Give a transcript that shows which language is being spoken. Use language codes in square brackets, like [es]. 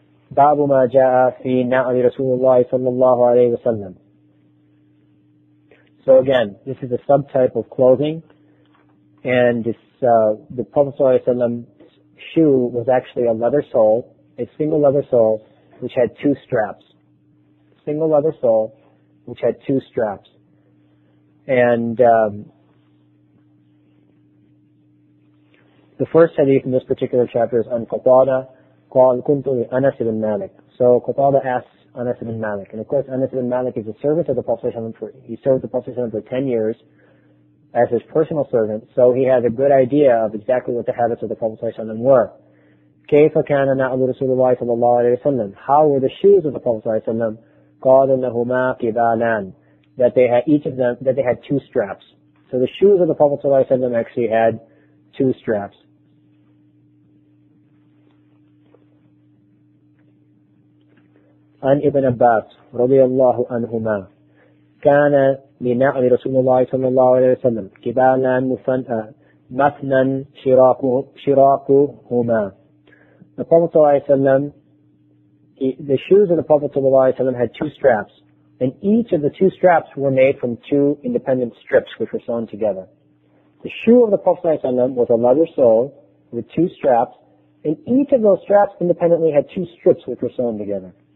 [ar] باب ما جاء في نعل رسول الله صلى الله عليه وسلم. [en] So again, this is a subtype of clothing, and this, the Prophet ﷺ's shoe was actually a leather sole, a single leather sole, which had two straps. Single leather sole, which had two straps. And the first hadith in this particular chapter is on Qatada, [ar] قال كنت لأنس بن مالك. [en] So Qatada asks Anas ibn Malik, and of course Anas ibn Malik is a servant of the Prophet he served the Prophet for 10 years as his personal servant, so he has a good idea of exactly what the habits of the Prophet were. [ar] كيف كان نعل رسول الله صلى الله عليه وسلم? [en] How were the shoes of the Prophet [ar] قال إنهما قبالان, [en] that they had each of them, that they had two straps. So the shoes of the Prophet actually had two straps. [ar] عن ابن عباس رضي الله عنهما كان لنعل رسول الله صلى الله عليه وسلم كبالا مثنى شراكهما. [en] The Prophet ﷺ, the shoes of the Prophet ﷺ had two straps, and each of the two straps were made from two independent strips which were sewn together. The shoe of the Prophet ﷺ was a leather sole with two straps, and each of those straps independently had two strips which were sewn together.